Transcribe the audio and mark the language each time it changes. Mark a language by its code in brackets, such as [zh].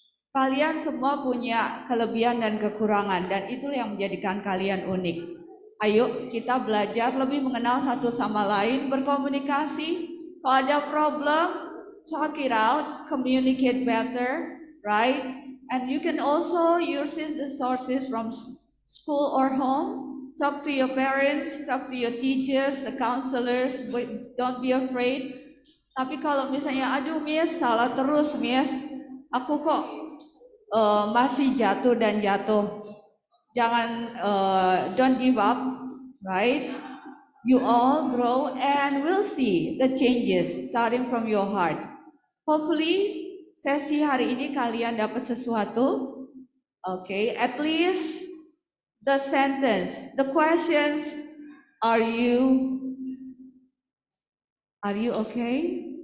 [id] Kalian semua punya kelebihan dan kekurangan, dan itu yang menjadikan kalian unik. Ayo kita belajar lebih mengenal satu sama lain, berkomunikasi. Kalau ada [en] problem, talk it out, communicate better, right? And you can also use the sources from school or home. Talk to your parents, talk to your teachers, the counselors. Don't be afraid. [id] Tapi kalau misalnya, aduh miss, salah terus miss, aku kok masih jatuh dan jatuh. Jangan, [en] don't give up, right? You all grow and we'll see the changes starting from your heart. Hopefully, [id] sesi hari ini kalian dapat sesuatu. [en] Okay, at least the sentence, the questions, are you okay?